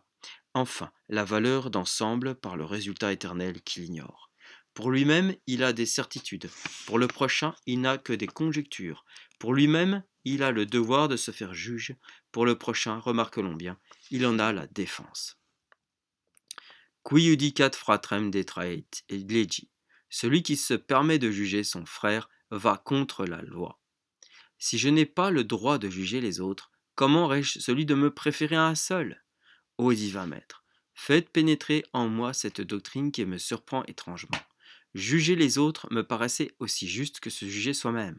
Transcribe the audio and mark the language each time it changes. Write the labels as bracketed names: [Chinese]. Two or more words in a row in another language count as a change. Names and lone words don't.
[French] Enfin, la valeur d'ensemble par le résultat éternel qu'il ignore. Pour lui-même, il a des certitudes. Pour le prochain, il n'a que des conjectures. Pour lui-même, il a le devoir de se faire juge. Pour le prochain, remarquons bien, il en a la défense. [Latin] Qui judicat fratrem detraet legi. [French] Celui qui se permet de juger son frère va contre la loi. Si je n'ai pas le droit de juger les autres, comment aurais-je celui de me préférer à un seul? Ô divin maître, faites pénétrer en moi cette doctrine qui me surprend étrangement. Juger les autres me paraissait aussi juste que se juger soi-même.